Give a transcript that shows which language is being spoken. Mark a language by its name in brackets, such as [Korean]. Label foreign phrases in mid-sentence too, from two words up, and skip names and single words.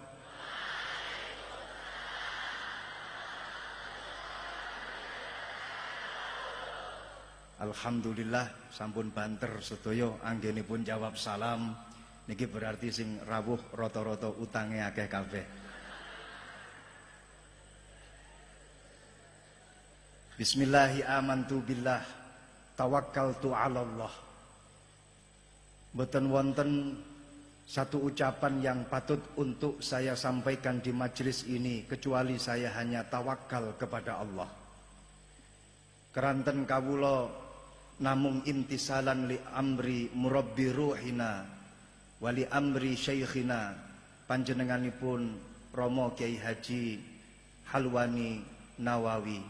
[Javanese] Alhamdulillah sampun banter sedaya anggenipun jawab salam. Niki berarti sing rawuh rata-rata utange akeh kabeh. [Arabic] بسم الله آمنت بالله توكلت على الله. [Javanese] Mboten wonten [Indonesian] satu ucapan yang patut untuk saya sampaikan di majelis ini kecuali saya hanya tawakal kepada Allah. [Javanese] Keranten kawula namung [Arabic] امتثالا لأمر مربي روحنا ولي أمر شيخنا [Javanese] panjenenganipun Romo Kiai Haji Halwani Nawawi.